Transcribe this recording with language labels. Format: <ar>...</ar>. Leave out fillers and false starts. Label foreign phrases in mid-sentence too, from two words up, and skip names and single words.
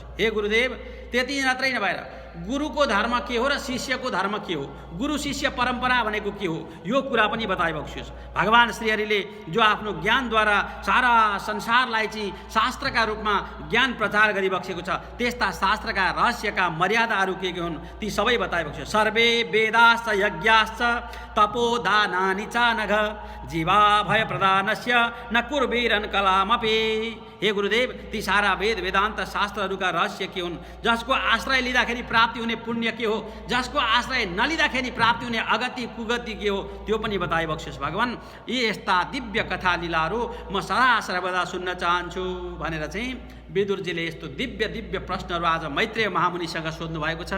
<ne>हे गुरुदेव, त्यति मात्रै नभएर गुरुको धर्म के हो र शिष्यको धर्म के हो, गुरु शिष्य परम्परा भनेको के हो, यो कुरा पनि बताइबक्स्योस्। भगवान श्रीहरिले जो आफ्नो ज्ञानद्वारा सारा संसारलाई चाहिँ शास्त्रका रूपमा ज्ञान प्रचार गरिबक्सेको छ, त्यस्ता शास्त्रका रहस्यका मर्यादाहरू के हुन् ती सबै बताइबक्स्योस्।</ne> <sa>सर्वे वेदाश्च यज्ञाश्च तपोदानानि च नघ जीवा भय प्रदानस्य न कुर्वीरन कलामपि।</sa> <ne>हे गुरुदेव, ती सारा वेद वेदान्त शास्त्रहरूका रहस्य के हुन्, जसको आश्रय लिँदाखेरि प्राप्ति हुने पुण्य के हो, जसको आश्रय नलिँदाखेरि प्राप्ति हुने अगति कुगति के हो, त्यो पनि बताइबक्स्योस् भगवान। यी यस्ता दिव्य कथा लीलाहरू म सदा सर्वदा सुन्न चाहन्छु भनेर चाहिँ विदुरजीले यस्तो दिव्य दिव्य प्रश्नहरू आज मैत्रेय महामुनिसँग सोध्नु भएको छ।</ne>